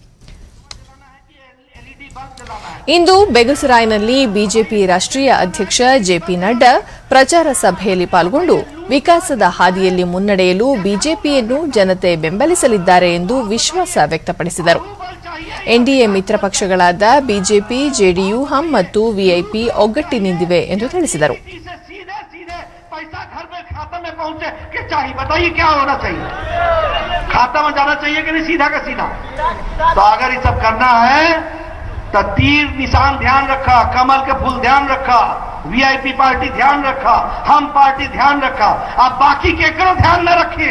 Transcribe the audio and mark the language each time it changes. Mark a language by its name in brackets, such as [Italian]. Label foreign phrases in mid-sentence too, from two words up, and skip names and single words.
[Kannada] ಇಂದು ಬೆಗುಸರಾಯ್ನಲ್ಲಿ ಬಿಜೆಪಿ ರಾಷ್ಟ್ರೀಯ ಅಧ್ಯಕ್ಷ ಜೆಪಿ ನಡ್ಡಾ ಪ್ರಚಾರ ಸಭೆಯಲ್ಲಿ ಪಾಲ್ಗೊಂಡು ವಿಕಾಸದ ಹಾದಿಯಲ್ಲಿ ಮುನ್ನಡೆಯಲು ಬಿಜೆಪಿಯನ್ನು ಜನತೆ ಬೆಂಬಲಿಸಲಿದ್ದಾರೆ ಎಂದು ವಿಶ್ವಾಸ ವ್ಯಕ್ತಪಡಿಸಿದರು. ಎನ್ಡಿಎ ಮಿತ್ರ ಪಕ್ಷಗಳಾದ ಬಿಜೆಪಿ, ಜೆಡಿಯು, ಹಮ್ ಮತ್ತು ವಿಐಪಿ ಒಗ್ಗಟ್ಟಿನಿಂದಿವೆ ಎಂದು ತಿಳಿಸಿದರು. [Bhojpuri] तो तीर निशान ध्यान रखा, कमल के फूल ध्यान रखा, वीआईपी पार्टी ध्यान रखा, हम पार्टी ध्यान रखा, आप बाकी केकरो ध्यान न रखिए।